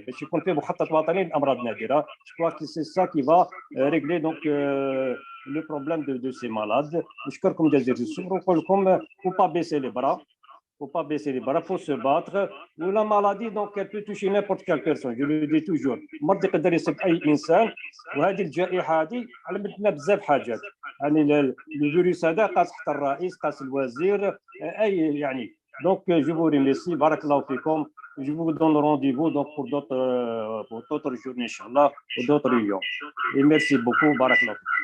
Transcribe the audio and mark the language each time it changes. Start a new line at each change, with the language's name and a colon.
French: Je crois que c'est ça qui va régler donc, le problème de ces malades. Je crois qu'il ne faut pas baisser les bras. Il ne faut pas baisser les bras, il faut se battre. La maladie, donc, elle peut toucher n'importe quelle personne, je le dis toujours.
Arabic: ما تقدر يصيب أي إنسان وهذه الجائحة هذه علمتنا بزاف حاجات. يعني الفيروس هذا قاس حتى الرئيس، قاس الوزير، أي يعني.
French: Donc, je vous remercie.
Arabic: Barakallahu fikum.
French: Je vous donne rendez-vous donc, pour d'autres journées, Inch'Allah, ou d'autres réunions. Et merci beaucoup. Barakallahu.